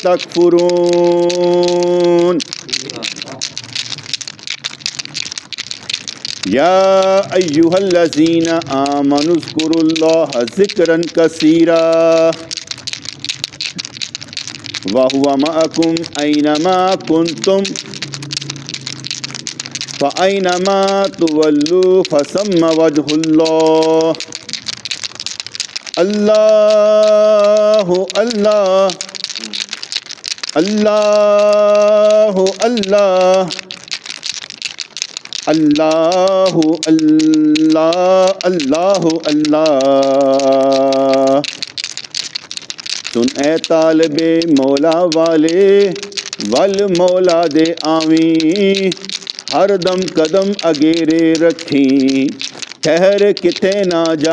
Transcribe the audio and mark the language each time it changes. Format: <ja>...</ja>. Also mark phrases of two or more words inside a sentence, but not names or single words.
<ar>تکفرون یا ایہا الذین آمنوا اذکروا اللہ ذکرا کثیرا وَهُوَ مَعَكُمْ أَيْنَمَا كُنْتُمْ فَأَيْنَمَا تُوَلُّوا فَثَمَّ وَجْهُ اللَّهِ اللہ اللہ</ar> <pa>اللہ اللہ اللہ اللہ اللہ سن اے طالب مولا والے ول مولا دے آویں ہر دم قدم اگیرے رکھیں ٹھہر کتے نہ</pa>